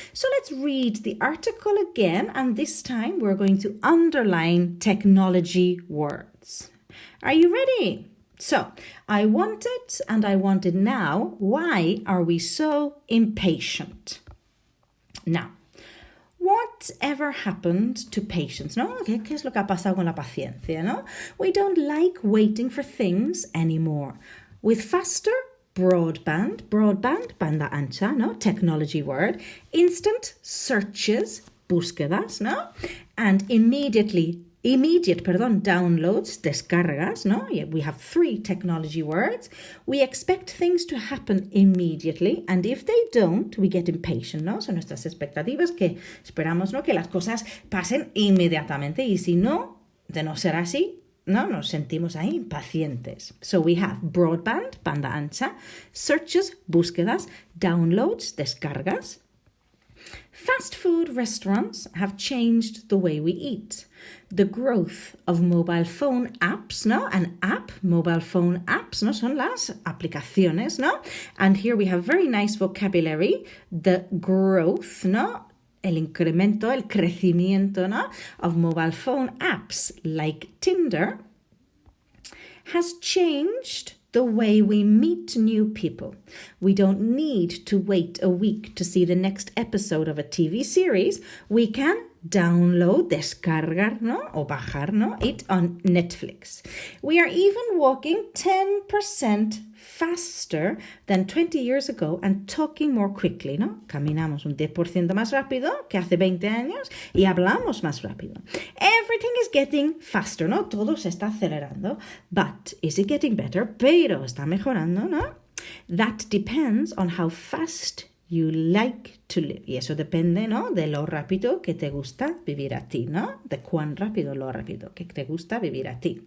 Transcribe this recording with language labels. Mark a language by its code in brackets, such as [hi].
[en] So let's read the article again, and this time we're going to underline technology words. Are you ready? So, I want it and I want it now. Why are we so impatient? Now, Whatever happened to patience, ¿no? [es] ¿Qué es lo que ha pasado con la paciencia, ¿no? [en] We don't like waiting for things anymore. With faster broadband, [es] banda ancha, [en] ¿no? Technology word. Instant searches, búsquedas, ¿no? And immediate downloads, descargas, ¿no? We have 3 technology words. We expect things to happen immediately, and if they don't, we get impatient, ¿no? [es] Son nuestras expectativas que esperamos, ¿no? Que las cosas pasen inmediatamente, y si no, de no ser así, ¿no? Nos sentimos ahí impacientes. So we have broadband, banda ancha, searches, búsquedas, downloads, descargas. [en] Fast food restaurants have changed the way we eat. The growth of mobile phone apps, ¿no? Mobile phone apps, ¿no? [es] Son las aplicaciones, ¿no? [en] And here we have very nice vocabulary. The growth, ¿no? [es] El incremento, el crecimiento, ¿no? [en] Of mobile phone apps like Tinder has changed the way we meet new people. We don't need to wait a week to see the next episode of a TV series. We can download, [es] descargar, ¿no? O bajar, ¿no? [en] It on Netflix. We are even walking 10% faster than 20 years ago and talking more quickly, ¿no? [es] Caminamos un 10% más rápido que hace 20 años y hablamos más rápido. [en] Everything is getting faster, ¿no? [es] Todo se está acelerando. [en] But is it getting better? [es] Pero está mejorando, ¿no? [en] That depends on how fast you like to live. [es] Y eso depende, ¿no? De lo rápido que te gusta vivir a ti, ¿no? De cuán rápido, lo rápido que te gusta vivir a ti.